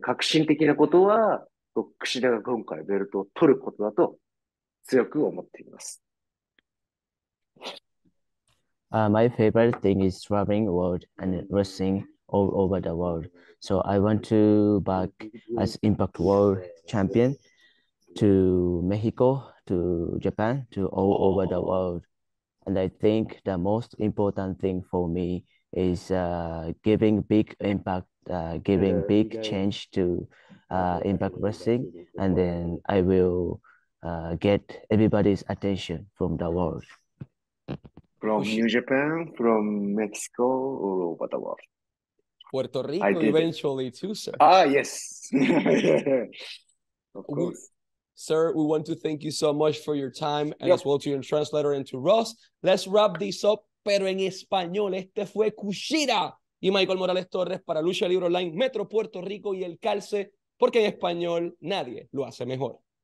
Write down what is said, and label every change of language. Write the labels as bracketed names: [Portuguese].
[Japanese] 革新的なことは、櫛田が今回ベルトを取ることだと強く思っています。 [English] My favorite thing is traveling world and wrestling all over the world. So I want to back as Impact World Champion to Mexico, to Japan, to all over the world. And I think the most important thing for me is giving big impact, giving big change to Impact Wrestling, and then I will get everybody's attention from the world. From New Japan, from Mexico, all over the world. Puerto Rico eventually too, sir. Yes. Of course. Sir, we want to thank you so much for your time and as well to your translator and to Ross. Let's wrap this up, [Spanish] pero en español. Este fue Kushida y Michael Morales Torres para Lucha Libre Online, Metro Puerto Rico y El Calce, porque en español nadie lo hace mejor.